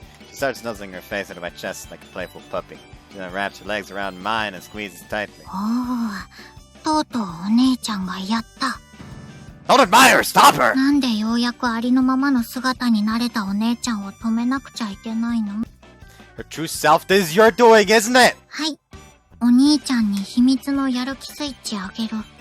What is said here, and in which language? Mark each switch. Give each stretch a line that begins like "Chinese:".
English: She starts nuzzling her face into my chest like a playful puppy. She then wraps her legs around mine and squeezes tightly.
Japanese: おお、とうとうお姉ちゃんがやった。
English: Don't admire her! Stop her!
Japanese: なんでようやくありのままの姿になれたお姉ちゃんを止めなくちゃいけないの？
English: Her true self is your doing, isn't it?
Japanese: はい。お兄ちゃんに秘密のやる気スイッチあげる。